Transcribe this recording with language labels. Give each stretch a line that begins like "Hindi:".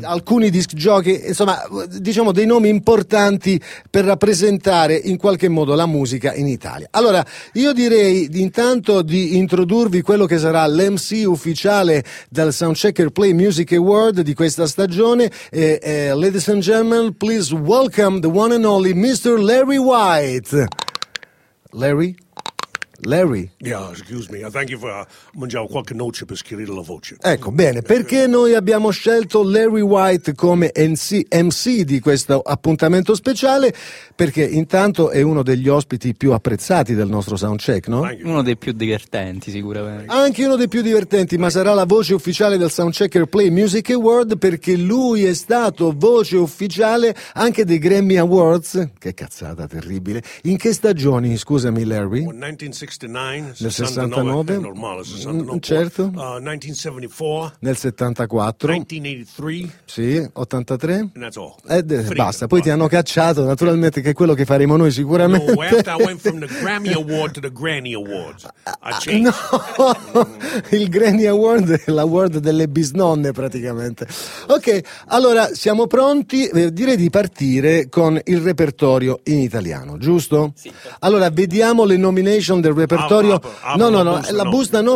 Italian: Alcuni disc jockey, insomma, diciamo dei nomi importanti per rappresentare in qualche modo la musica in Italia. Allora, io direi intanto di introdurvi quello che sarà l'MC ufficiale dal Soundchecker Play Music Award di questa stagione.
English: Ladies and gentlemen, please welcome the one and only Mr. Larry White. Larry? Yeah, excuse me, thank you for
Italian: mangiare qualche noce per schiarire la voce. Ecco, bene, perché noi abbiamo scelto Larry White come MC di questo appuntamento speciale? Perché intanto è uno degli ospiti più apprezzati del nostro soundcheck, no? Uno dei più divertenti, sicuramente. Anche uno dei più divertenti, ma sarà la voce ufficiale del Soundchecker Play Music Award, perché lui è stato voce ufficiale anche dei Grammy Awards. Che cazzata terribile. In che stagioni, scusami Larry? 1969, è normale, 69. Certo. 1974, nel 74. 1983,
English: sì, 83. And that's all.
Italian: Basta, poi ti hanno cacciato, naturalmente, che è quello che faremo noi sicuramente.
English: No, after I went from the Grammy Award to the Granny Award, I changed.
Italian: No, il Granny Award è l'award delle bisnonne, praticamente. Ok, allora, siamo pronti, direi di partire con il repertorio in italiano, giusto? Sì. Allora, vediamo le nomination del repertorio. No, la busta no,